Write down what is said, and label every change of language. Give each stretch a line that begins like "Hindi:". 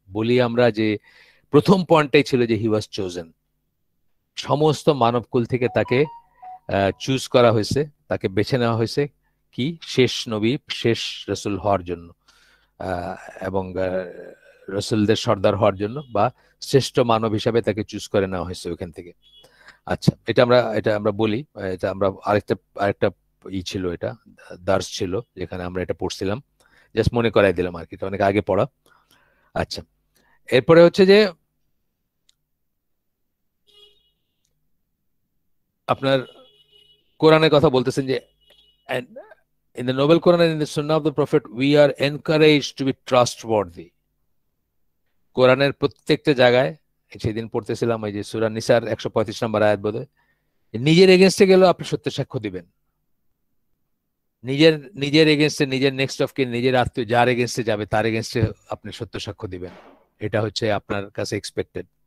Bangla: বলি আমরা যে প্রথম পয়েন্টটাই ছিল যে
English: he was chosen,
Bangla: সমস্ত মানবকুল থেকে তাকে চুজ করা হয়েছে, তাকে বেছে নেওয়া হয়েছে কি শেষ নবী, শেষ রসুল হওয়ার জন্য, আহ, এবং রসুলদের সর্দার হওয়ার জন্য, বা শ্রেষ্ঠ মানব হিসাবে তাকে চুজ করে নেওয়া হয়েছে ওইখান থেকে। আচ্ছা, এটা আমরা বলি, এটা আমরা আরেকটা আরেকটা ছিল, এটা দার্স ছিল যেখানে আমরা এটা পড়ছিলাম, জাস্ট মনে করাই দিলাম আর কি, এটা অনেক আগে পড়া। আচ্ছা, এরপরে হচ্ছে যে আপনার কোরআনের কথা বলতেছেন যে
English: and in the noble Quran and in the Sunnah of the Prophet we are encouraged to be trustworthy.
Bangla: কোরআনের প্রত্যেকটা জায়গায়, সেদিন পড়তেছিলাম এই যে সূরা নিসার 135 নম্বর আয়াত বোধহয়, নিজের এগেনস্টে গেলেও আপনি সত্য সাক্ষ্য দিবেন, নিজের নিজের এগেনস্টে, নিজের নেক্সট অফ কিন, নিজের আত্মীয় যার এগেনস্টে যাবে তার এগেনস্টে আপনি সত্য সাক্ষ্য দিবেন, এটা হচ্ছে আপনার কাছে এক্সপেক্টেড।